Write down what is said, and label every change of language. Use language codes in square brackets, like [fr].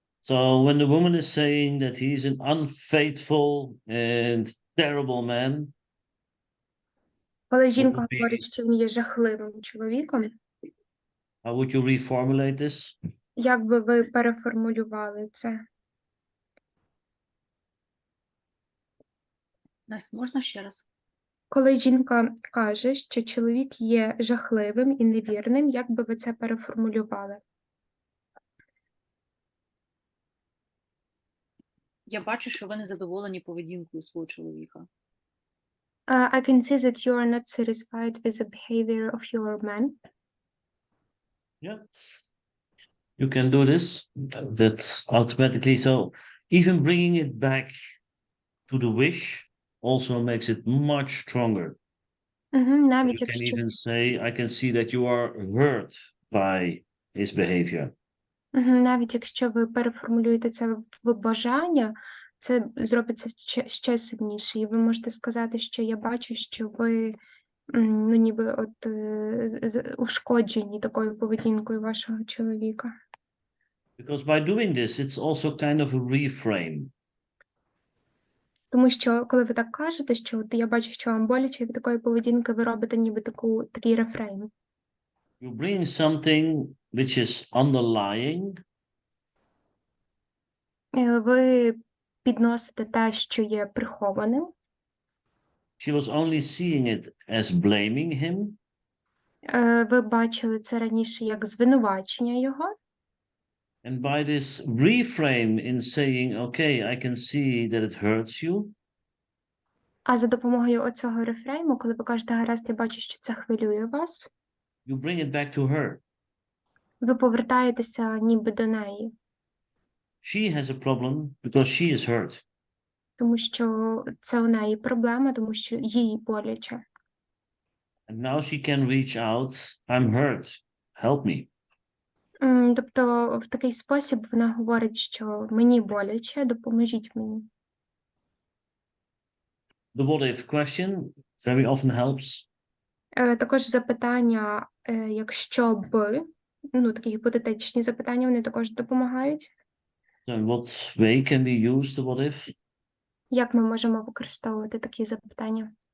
[en] So when the woman is saying that he's an unfaithful and terrible man, [uk] Коли жінка [en] would be- [uk] говорить, що він є жахливим чоловіком, [en] how would you reformulate this? [uk] як би ви переформулювали це? Настя, можна ще раз? Коли жінка каже, що чоловік є жахливим і невірним, як би ви це переформулювали? Я бачу, що ви не задоволені поведінкою свого чоловіка. [en] I can see that you are not satisfied with the behavior of your man. Yeah. You can do this. That's automatically. So even bringing it back to the wish also makes it much stronger. [uk] Навіть [en] You can [uk] якщо [en] even say, I can see that you are hurt by his behavior. [uk] навіть якщо ви переформулюєте це в бажання, це зробиться ще сильніше. І ви можете сказати, що я бачу, що ви ну, ніби от ушкоджені такою поведінкою вашого чоловіка. [en] Because by doing this, it's also kind of a reframe. [uk] Тому що, коли ви так кажете, що от я бачу, що вам боляче від такої поведінки, ви робите ніби такий рефрейм. [en] You bring something which is underlying, [uk] Ви підносите те, що є прихованим. [en] she was only seeing it as blaming him, [uk] Ви бачили це раніше як звинувачення його. [en] and by this reframe in saying, okay, I can see that it hurts you, [uk] А за допомогою оцього рефрейму, коли ви кажете, гаразд, я бачу, що це хвилює вас, [en] you bring it back to her. [uk] ви повертаєтеся ніби до неї, [en] She has a problem because she is hurt. [uk] тому що це у неї проблема, тому що їй боляче. [en] And now she can reach out, I'm hurt, help me. [uk] Тобто в такий спосіб вона говорить, що мені боляче, допоможіть мені. [en] The what if question very often helps. [uk] Також запитання, якщо б, ну такі гіпотетичні запитання, вони також допомагають. [en] So in what way can we use the what if? [uk] Як ми можемо використовувати такі запитання?